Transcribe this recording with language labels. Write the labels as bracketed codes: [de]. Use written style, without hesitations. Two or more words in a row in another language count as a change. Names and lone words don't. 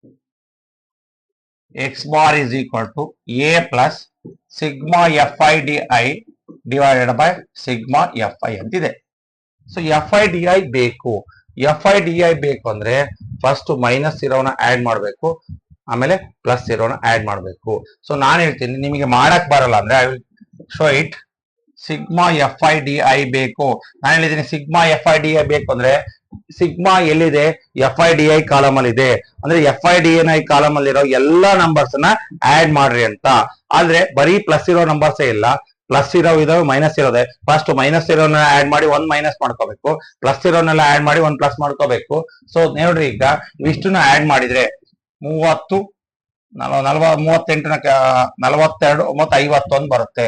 [en] Mean x bar is equal to a plus sigma fi di divided by sigma fi ಅಂತಿದೆ. [kn] ಸೊ fi di ಬೇಕು. fi di ಬೇಕು ಅಂದ್ರೆ [en] first minus [kn] ಇರೋನ ಆಡ್ ಮಾಡಬೇಕು, ಆಮೇಲೆ ಪ್ಲಸ್ ಇರೋನ ಆಡ್ ಮಾಡಬೇಕು. ಸೊ ನಾನು ಹೇಳ್ತೀನಿ, ನಿಮಗೆ ಮಾಡಕ್ ಬರಲ್ಲ ಅಂದ್ರೆ [en] I will show it. [kn] ಸಿಗ್ಮಾ fi di ಬೇಕು. ನಾನು ಹೇಳಿದ್ದೀನಿ ಸಿಗ್ಮಾ fi di ಬೇಕು ಅಂದ್ರೆ ಸಿಗ್ಮಾ ಎಲ್ಲಿದೆ? fi di ಕಾಲಮ್ ಅಲ್ಲಿ ಇದೆ. ಅಂದ್ರೆ fi di ಕಾಲಮ್ ಅಲ್ಲಿ ಇರೋ ಎಲ್ಲಾ ನಂಬರ್ಸ್ ನ ಆಡ್ ಮಾಡ್ರಿ ಅಂತ. ಆದ್ರೆ ಬರೀ ಪ್ಲಸ್ ಇರೋ ನಂಬರ್ಸ್ ಇಲ್ಲ, ಪ್ಲಸ್ ಇದಾವೆ, ಮೈನಸ್ ಇರೋದೆ. [en] first minus [kn] ಇರೋನ ಆಡ್ ಮಾಡಿ ಒಂದ್ ಮೈನಸ್ ಮಾಡ್ಕೋಬೇಕು, ಪ್ಲಸ್ ಇರೋನೆಲ್ಲ ಆಡ್ ಮಾಡಿ ಒಂದ್ ಪ್ಲಸ್ ಮಾಡ್ಕೋಬೇಕು. ಸೊ ನೋಡ್ರಿ, ಈಗ ಇಷ್ಟನ್ನ ಆಡ್ ಮಾಡಿದ್ರೆ 30, 38, 42, 51 ಬರುತ್ತೆ.